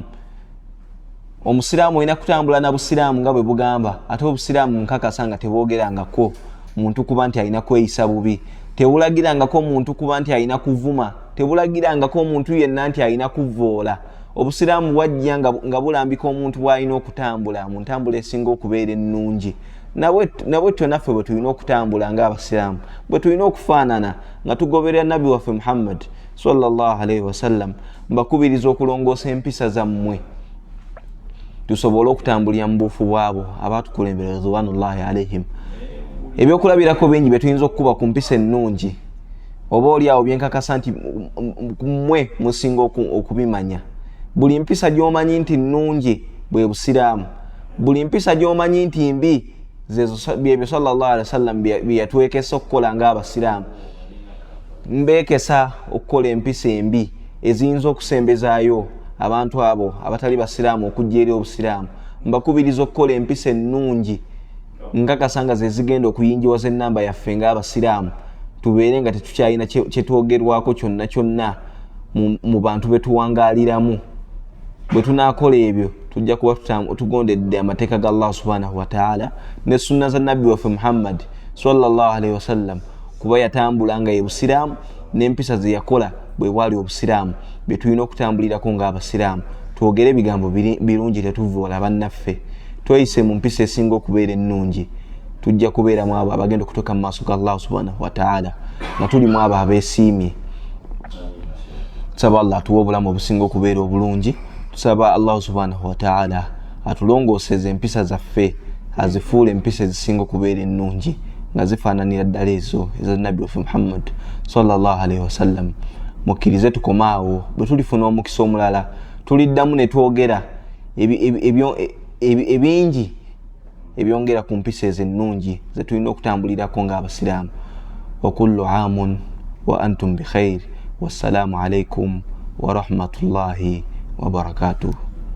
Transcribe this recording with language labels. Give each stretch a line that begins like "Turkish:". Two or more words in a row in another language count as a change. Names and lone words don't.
Ganda: Omusiraamu alina kutambula na busiraamu nga bwe bugamba, ate obusiraamu nkakasa nga teboogerangako muntu kuba nti alina kweyisa bubi, tebulagirangako muntu kuba nti alina kuvuma, tebulagirangako omuntu yenna nti alina kuvvoola. Obusiraamu bwajja nga bulambika omuntu bw'alina okutambula mu ntambula esinga okubeera ennungi. Nabwe naffe bwe tulina okutambula ng'abasiraamu, bwe tulina okufaanana nga tugoberera nabbi waffe Muhammad
Arabic: صلى الله عليه وسلم.
Ganda: Mbakubiriza okulongoosa empisa zammwe tusobole okutambulira mu buufu bwabo abaatukulembera
Arabic: رضوان الله عليهم.
Ganda: Ebyokulabirako bingi bye tuyinza okukuba ku mpisa ennungi, oba oli awo byenkakasa nti mmwe musinga okubimanya. Buli mpisa gy'omanyi nti nnungi bwe busiraamu, buli mpisa gy'omanyi nti mbi byebyo
Arabic: صلى الله عليه وسلم
Ganda: bye yatwekesa okukola ng'abasiraamu. Mbeekesa okukola empisa embi eziyinza okusembezaayo abantu abo abatali basiraamu okujja eri obusiraamu. Mbakubiriza okukola empisa ennungi nkakasa nga ze zigenda okuyingiwaza ennamba yaffe ng'abasiraamu, tubeere nga tetukyalina kyetwogerwako kyonna kyonna mu bantu be tuwangaaliramu. Bwe tunaakola ebyo tujja kuba tugondedde amateeka ga Allah
Arabic: سبحانه وتعالى
Ganda: ne sunna za nabbi waffe Muhammad
Arabic: صلى الله عليه وسلم,
Ganda: kuba yatambula nga ye busiraamu n'empisa ze yakola bwe bwali obusiraamu. Bye tulina okutambulirako ng'abasiraamu, twogere ebigambo birungi, tetuvvoola bannaffe, tweyise mu mpisa esinga okubeera ennungi. Tujja kubeeramu abo abagenda okutuuka mu maaso ga Allah
Arabic: سبحانه وتعالى
Ganda: nga tulimu abo abeesiimye. Tusaba Allah atuwe obulamu obusinga okubeera obulungi. Tusaba Allah
Arabic: سبحانه وتعالى
Ganda: atulongooseze empisa zaffe, azifuule empisa ezisinga okubeera ennungi nga zifaananira ddala ezo eza nabbi waffe Muhammad
Arabic: صلى الله عليه وسلم.
Ganda: Mukkirize tukomaawo, bwe tulifuna omukisa omulala tuliddamu ne twogera ebingi ebyongera ku mpisa ezo ennungi ze tulina okutambulirako ng'abasiraamu.
Arabic: وكل عام وأنتم بخير. والسلام عليكم ورحمة الله وبركاته.